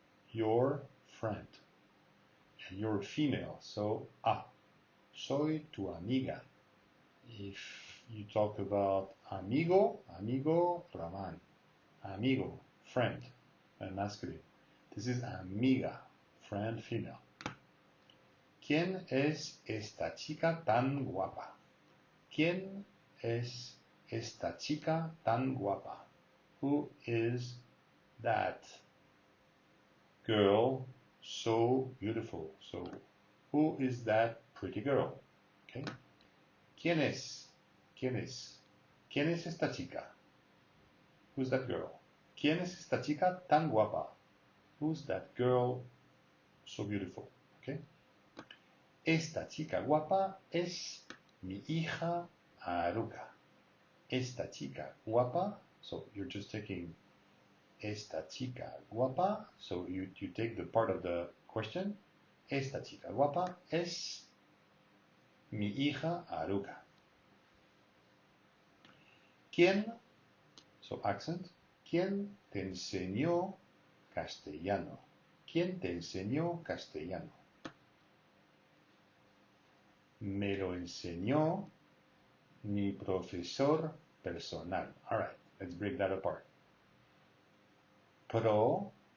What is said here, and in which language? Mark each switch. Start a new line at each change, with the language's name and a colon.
English: Your friend. And you're female, so
Spanish: soy tu amiga.
English: If you talk about amigo, Raman. Amigo, friend, and masculine. This is amiga, friend, female.
Spanish: ¿Quién es esta chica tan guapa? ¿Quién es esta chica tan guapa?
English: Who is that girl so beautiful? So, who is that pretty girl?
Spanish: Okay. ¿Quién es? ¿Quién es? ¿Quién es esta chica?
English: Who's that girl?
Spanish: ¿Quién es esta chica tan guapa?
English: Who's that girl so beautiful? Okay.
Spanish: Esta chica guapa es mi hija Aruka. Esta chica guapa,
English: so you're just taking
Spanish: esta chica guapa,
English: so you take the part of the question.
Spanish: Esta chica guapa es mi hija Aruka. ¿Quién?
English: So accent.
Spanish: ¿Quién te enseñó castellano? ¿Quién te enseñó castellano? Me lo enseñó mi profesor personal.
English: All right, let's break that apart. Profesor.